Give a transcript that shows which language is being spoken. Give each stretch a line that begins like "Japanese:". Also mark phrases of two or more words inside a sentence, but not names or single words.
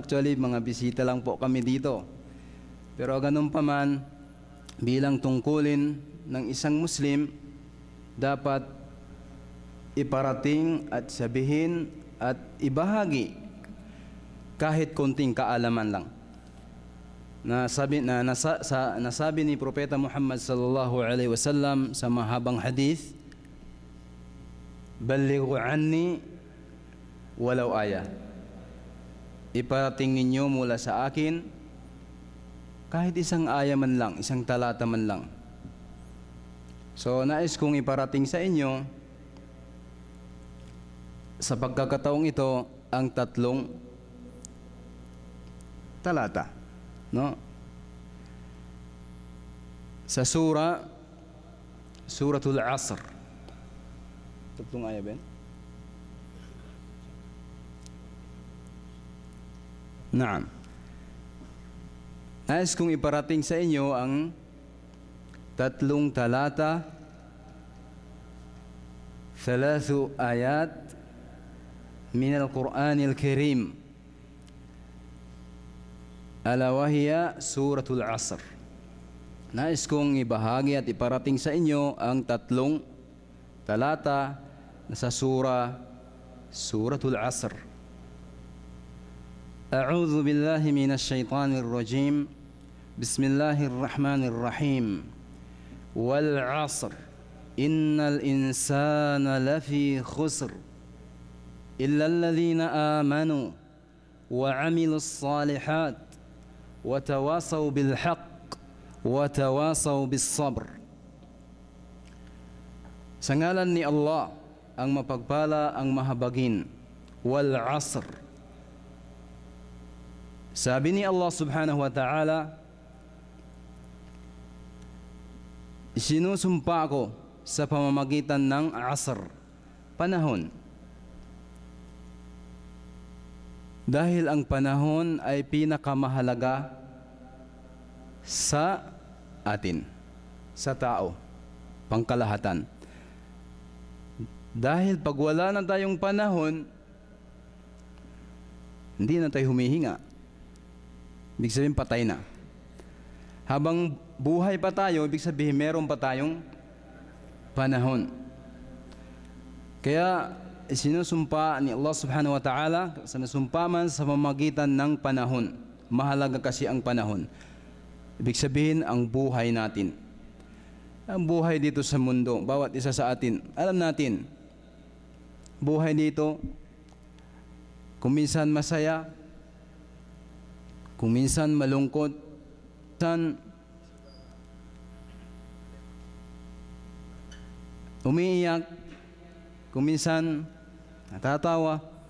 Filipino: Actually, mga bisita lang po kami dito. Pero ganun pa man, bilang tungkulin ng isang Muslim, dapat iparating at sabihin at ibahagi kahit konting kaalaman lang. Nasabi ni Propeta Muhammad
Arabic: صلى الله عليه وسلم
Filipino: sa mahabang hadith,
Arabic: "بلغوا عني ولو آية."
Filipino: Iparating ninyo mula sa akin kahit isang aya man lang, isang talata man lang. So nais kong iparating sa inyo sa pagkakataong ito ang 3 talata, no? Sa Suratul Asr. 3 aya ba? Naam. Nais kong iparating sa inyo ang 3 talata, 3
Arabic: آيات من القرآن الكريم، ألا وهي سورة العصر.
Filipino: Nais kong ibahagi at iparating sa inyo ang 3 talata na sa Suratul Asr.
Arabic: أعوذ بالله من الشيطان الرجيم. بسم الله الرحمن الرحيم. والعصر. إن الإنسان لفي خسر. إلا الذين آمنوا وعملوا الصالحات وتواصوا بالحق وتواصوا بالصبر.
Filipino: Sa ngalan ni Allah, ang mapagpala, ang mahabagin.
Arabic: والعصر.
Filipino: Sabi ni Allah
Arabic: سبحانه وتعالى,
Filipino: sinusumpa ko sa pamamagitan ng asr, panahon. Dahil ang panahon ay pinakamahalaga sa atin, sa tao, pangkalahatan. Dahil pag wala na tayong panahon, Hindi na tayo humihinga. Ibig sabihin patay na. Habang buhay pa tayo, ibig sabihin meron pa tayong panahon. Kaya sinusumpa ni Allah
Arabic: سبحانه وتعالى,
Filipino: sinusumpa man sa pamamagitan ng panahon. Mahalaga kasi ang panahon. Ibig sabihin ang buhay natin. Ang buhay dito sa mundo, bawat isa sa atin, alam natin, buhay dito, kung minsan masaya, kung minsan malungkot, minsan umiiyak, kung minsan natatawa.